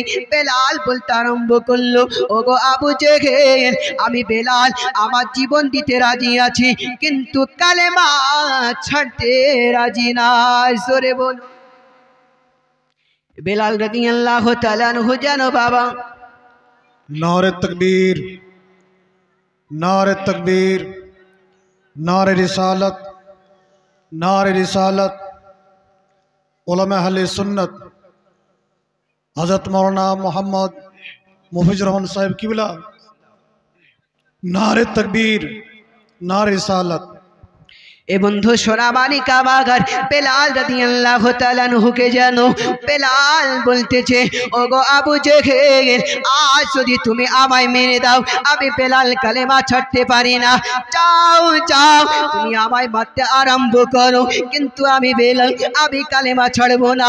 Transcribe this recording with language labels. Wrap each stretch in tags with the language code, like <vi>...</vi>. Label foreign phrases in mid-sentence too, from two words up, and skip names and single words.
<bn>বেলাল বলতে আরম্ভ করলো ওগো আবু জেহেল আমি বেলাল আমার জীবন দিতে রাজি আছি, কিন্তু কালেমা ছাড়তে রাজি না। জোরে বল। বেলাল রাদিয়াল্লাহু তাআলা আনহু জানো বাবা</bn> <hi>नारे तकबीर, नारे तकबीर, नारे रिसालत, नारे रिसालत, उलमा अहले सुन्नत हज़रत मौलाना मोहम्मद मुफिज़ुर रहमान साहिब किबला, नारे तकबीर, नारे रिसालत।</hi> <bn>এ বন্ধু সোনামানি কাবাগার বেলাল রাদিয়াল্লাহু তাআলা আনহুকে জানো বেলাল বলতেছে ওগো আবু জেহেল আজ যদি তুমি আমায় মেরে দাও আমি বেলাল কালেমা ছাড়তে পারি না, যাও যাও তুমি আমায় মারতে আরম্ভ করো, কিন্তু আমি বেলাল আমি কালেমা ছাড়বো না।</bn>